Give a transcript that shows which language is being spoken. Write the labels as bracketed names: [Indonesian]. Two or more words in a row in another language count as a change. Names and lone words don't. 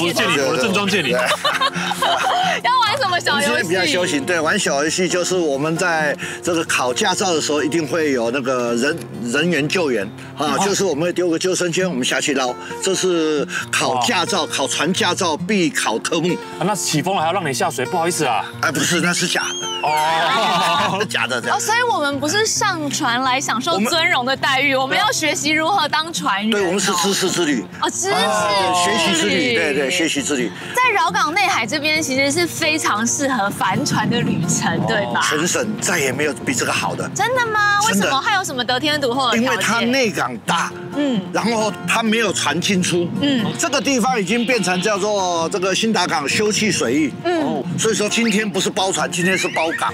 [Chinese] 我的正裝借你。要玩什麼小游戏？今天比較休閒，对，玩小遊戲就是我們在這個考駕照的時候，一定會有那個人員救援啊，就是我們會丟個救生圈，我們下去撈，這是考駕照、考船駕照必考科目。那起風了還要讓你下水，不好意思啊。哎，不是，那是假的。是假的這樣。所以我們不是上船來享受尊榮的待遇，我們要學習如何當船員。對，我們是知識之旅。知識學習之旅，對，學習之旅。在饒港內海這邊，其實是非常適合帆船的旅程，對吧？全省再也沒有比這個好的。真的嗎？為什麼？它有什麼得天獨厚的條件？因為它內港大，然後它沒有船進出，這個地方已經變成叫做這個新達港休憩水域，所以說今天不是包船，今天是包港。